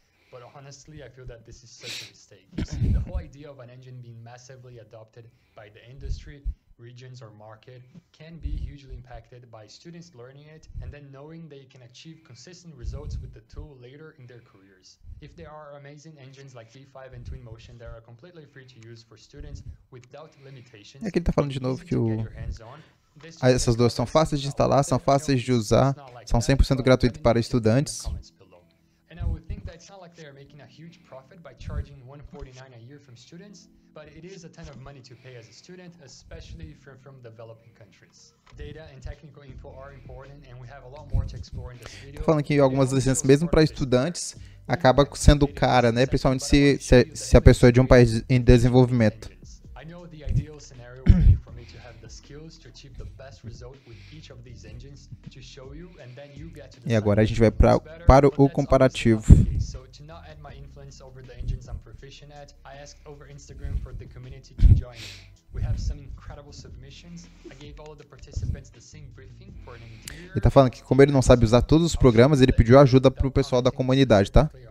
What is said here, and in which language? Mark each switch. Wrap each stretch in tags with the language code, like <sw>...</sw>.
<en>But honestly, I feel that this is such a mistake. You see, the whole idea of an engine being massively adopted by the industry, regions, or market can be hugely impacted by students learning it and then knowing they can achieve consistent results with the tool later in their careers. If there are amazing engines like D5 and Twinmotion that are completely free to use for students without limitations,</en> <pt>E aqui ele tá falando de novo que essas duas são fáceis de instalar, são fáceis de usar, são 100% gratuitos para estudantes.</pt> <en>And I would think that it's not like they are making a huge profit by charging $149 a year from students, but it is a ton of money to pay as a student, especially from developing countries. Data and technical info are important, and we have a lot more to explore in this video.</en> <pt>Tô falando que algumas licenças, mesmo para estudantes, acaba sendo cara, né? Principalmente se a pessoa é de um país em desenvolvimento.</pt> <en>I know the ideal scenario would be for me to have the skills to achieve the best result with each of these engines to show you, and then you get to decide.</en> <pt>E agora a gente vai para o comparativo.</pt> <en>So to not add my influence over the engines I'm proficient at, I asked over Instagram for the community to join me. We have some incredible submissions. I gave all of the participants the same briefing for an interior.</en> <pt>Ele tá falando que como ele não sabe usar todos os programas, ele pediu ajuda pro pessoal da comunidade, tá?</pt>